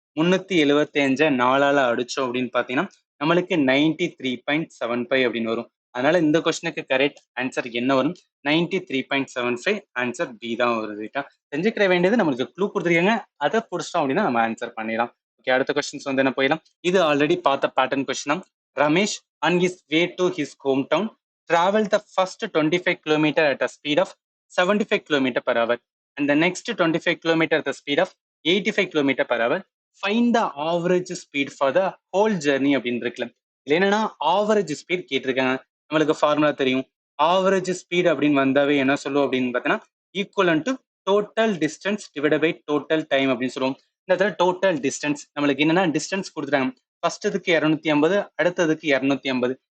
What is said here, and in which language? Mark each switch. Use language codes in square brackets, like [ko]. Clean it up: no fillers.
[ta] 375 4ஆல அடிச்சோம் அப்படின்னு பாத்தீங்கன்னா நம்மளுக்கு 93.75 அப்படின்னு வரும். அதனால இந்த கொஸ்டினுக்கு கரெக்ட் ஆன்சர் என்ன வரும், 93.75. ஆன்சர் பி தான் வருது. தெரிஞ்சுக்கிற வேண்டியது நம்மளுக்கு க்ளூ கொடுத்துருக்காங்க, அதை பிடிச்சிட்டோம் அப்படின்னா நம்ம ஆன்சர் பண்ணிடலாம். ஓகே, அடுத்த கொஸ்டின்ஸ் வந்து என்ன போயிடலாம். இது ஆல்ரெடி பார்த்த பேட்டர்ன் கொஸ்டின் தான். [en] Ramesh on his way to his hometown traveled the first 25 kilometer at a speed of 75 kilometer per hour and the next 25 kilometer at the speed of 85 kilometer per hour. Find the average speed for the whole journey [ta] அப்படின்னு இருக்குல்ல. இது என்னன்னா average speed கேட்டிருக்காங்க. நம்மளுக்கு formula தெரியும். Average speed அப்படின்னு வந்தாவே என்ன சொல்லுவோம் அப்படின்னு பார்த்தீங்கன்னா [en] equivalent to total distance divide by total time [ta] அப்படின்னு சொல்லுவோம். இந்த இடத்துல டோட்டல் டிஸ்டன்ஸ் நம்மளுக்கு என்னன்னா டிஸ்டன்ஸ் கொடுத்துட்டாங்க. ஃபர்ஸ்ட்டுக்கு 250, அடுத்ததுக்கு 250.